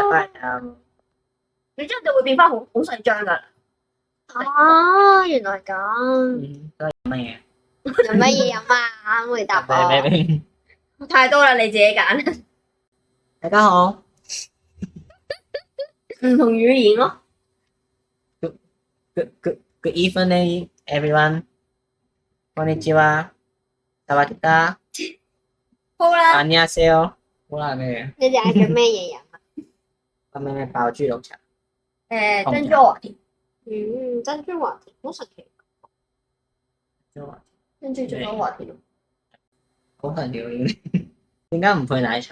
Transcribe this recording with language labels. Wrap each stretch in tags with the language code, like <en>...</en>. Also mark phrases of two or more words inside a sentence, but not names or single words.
<yue>你之後就會變翻好細張噶啦。啊，原來咁。都係乜嘢？有乜嘢飲啊？回答我。太多啦，你自己揀。大家好。唔同語言咯。</yue> <en>Good evening, everyone.</en> <ja>こんにちは。</ja> <th>สวัสดีครับ。</th> <yue>好啦。 안녕하세요。好啦咩？你哋嗌咗咩嘢飲啊？我咩爆豬肉茶。珍珠華田。珍珠華田好神奇。珍珠華田。好神奇喎！點解唔配奶茶？</yue>